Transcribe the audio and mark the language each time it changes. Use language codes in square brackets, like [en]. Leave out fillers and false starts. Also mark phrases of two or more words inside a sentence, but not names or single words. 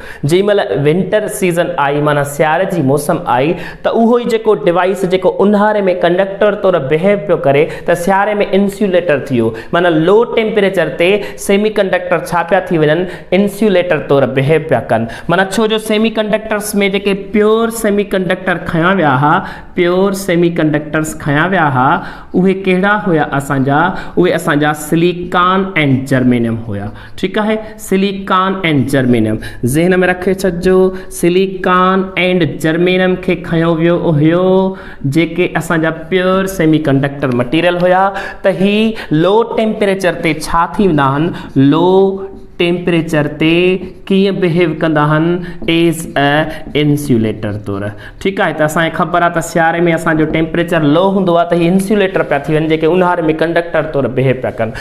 [sd] जेॾी महिल [en] winter season [sd] आई, माना सियारे जी मौसम आई, त उहो ई जेको डिवाइस जेको ऊन्हारे में कंडक्टर तौरु बिहेव पियो करे, त सियारे में इंसुलेटर थी वियो, माना [en] low temperature [sd] ते [en] semi conductor [sd] छा पिया थी वञनि, इंसुलेटर तौरु बिहेव पिया कनि। माना छो जो [en] semi conductors [sd] में जेके [en] pure semi conductor [sd] खया विया हा, [en] pure semi conductors [sd] खया विया हा, उहे कहिड़ा हुया असांजा, उहे असांजा [en] silicon and germanium [sd] हुया। ठीकु आहे, [en] silicon and germanium [sd] ज़हन में रखे छॾिजो, [en] silicon and germanium [sd] खे खयो वियो हुयो जेके असांजा [en] pure semi conductor material [sd] हुया। त ही [en] low temperature [sd] ते छा थी वेंदा आहिनि, [en] low temperature [sd] ते कीअं बिहेव कंदा आहिनि, [en] as a insulator [sd] तौरु। ठीकु आहे, त असांखे ख़बर आहे त सियारे में असांजो [en] temperature low [sd] हूंदो आहे, त हीअ इंसुलेटर पिया थी वञनि जेके ऊन्हारे में कंडक्टर तौरु बिहेव पिया कनि।